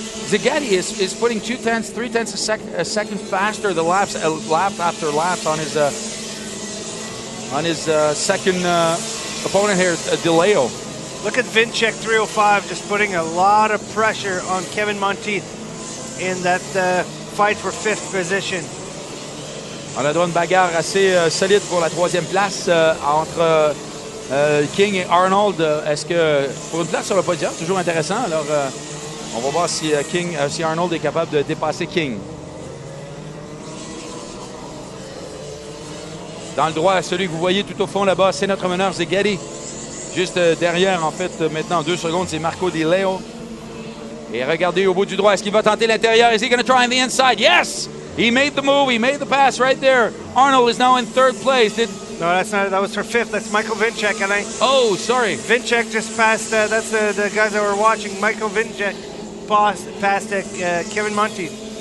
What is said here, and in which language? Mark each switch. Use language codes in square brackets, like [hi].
[en] Zaghetti is putting 2/10, 3/10 a second faster the lap after lap on his second opponent here, De Leo. Look at Vincek 305 just putting a lot of pressure on Kevin Monteith in that fight for 5th position. [fr] On a droit une bagarre assez solide pour la 3e place entre King et Arnold. Est-ce que pour une place sur le podium, toujours intéressant. Alors, on va voir si si Arnold est capable de dépasser King. Dans le droit, celui que vous voyez tout au fond là-bas, c'est notre meneur Zaghetti. Juste derrière, en fait, maintenant 2 secondes, c'est Marco Di Leo. Et regardez au bout du droit, est-ce qu'il va tenter l'intérieur? [en] Is he going to try on the inside? Yes! He made the move. He made the pass right there. Arnold is now in 3rd place. Did No, that's not. That was for fifth. That's Michael Vinchek, Alain. Oh, sorry. Vinchek just passed. That's the guys that were watching. Michael Vinchek passed Kevin Monteith.